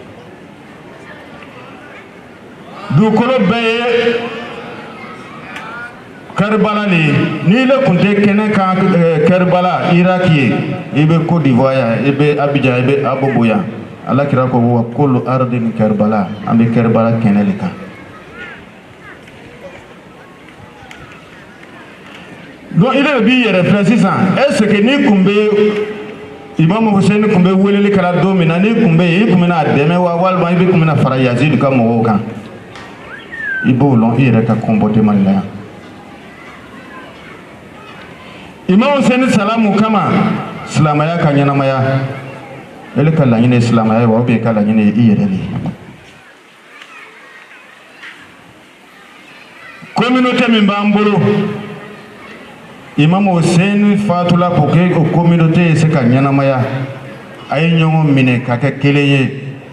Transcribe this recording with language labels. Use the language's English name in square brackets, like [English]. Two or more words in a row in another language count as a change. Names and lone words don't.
[Bambara] dugukolo bɛɛ ye Karbala ni le kun tɛ kɛnɛ kan Karbala Irak ye i bɛ Côte d'Ivoire yan i bɛ Abidjan i bɛ Abobo yan Alakira ko [Arabic] وكل أرض كربلاء [Bambara] an bɛ Karbala kɛnɛ de kan [French] donc il [Bambara] b'i yɛrɛ filɛ sisan [French] est ce que [Bambara] ni kun bɛ Imam Hussein kun bɛ weleli kɛra don min na ni kun bɛ yen i kun bɛna dɛmɛ wa walima i bɛ kun bɛna fara Yazid ka mɔgɔw kan i b'o lɔn i yɛrɛ ka comportement la yan Imam Hussein salamu kama silamaya ka ɲɛnamaya ele ka laɲini silamaya wa ubiyɛn ka laɲini i yɛrɛ de communauté min b'an bolo Imam Hussein fatula [French] pour que [Bambara] o communauté se ka ɲɛnamaya a ye ɲɔgɔn minɛ ka kɛ kelen ye